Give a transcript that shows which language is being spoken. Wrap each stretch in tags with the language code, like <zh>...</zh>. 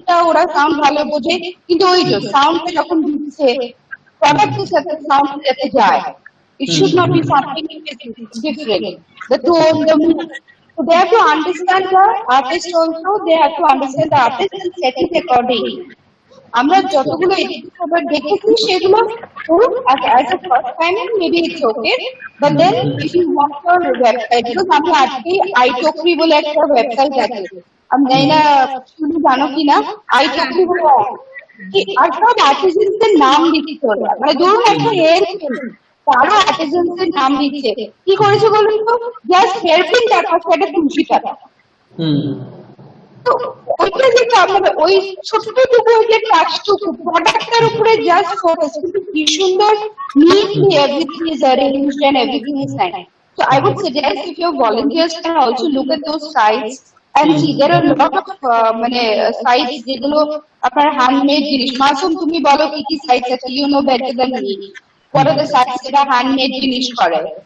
<bn>ওরা সাউন্ড ভালো বোঝে, কিন্তু ওই যে সাউন্ডটা যখন দিচ্ছে প্রোডাক্টের সাথে সাউন্ড যাতে যায়,</bn> <en>it should not be something different, the tone, the mood. So they have to understand the artist also, they have to understand the artist and set it accordingly.</en> <bn>আমরা যতগুলো এডিট করবার দেখেছি সেগুলো</bn> <en>as a first time maybe it's okay, but then if you want your website, because</en> <bn>আমি আজকে iTokri বলে একটা website আছে, আমি জানি না তুমি জানো কিনা, iTokri বলে আর সব আর্টিজেন্সদের নাম দিচ্ছে ওরা, মানে ধরুন একটা হেয়ার পিন, তারও আর্টিজেন্সদের নাম দিচ্ছে। কি করেছে বলুন তো, জাস্ট হেয়ার পিন দেখাচ্ছে একটা তুলসী পাতা। তো ওইটা যেটা আমাদের ওই ছোটটুকু যে টাচটুকু প্রোডাক্টের উপরে জাস্ট ফোকাস, কিন্তু কি সুন্দর</bn> <en>neatly everything is arranged and everything is nice. So I would suggest if your volunteers can also look at those sites and see there are a lot of মানে sites</en> <bn>যেগুলো আপনার handmade জিনিস। মাসুম তুমি বলো কি কি সাইটস আছে,</bn> <en>you know better than me, what are the sites</en> <bn>যেটা হ্যান্ডমেড জিনিস করে?</bn>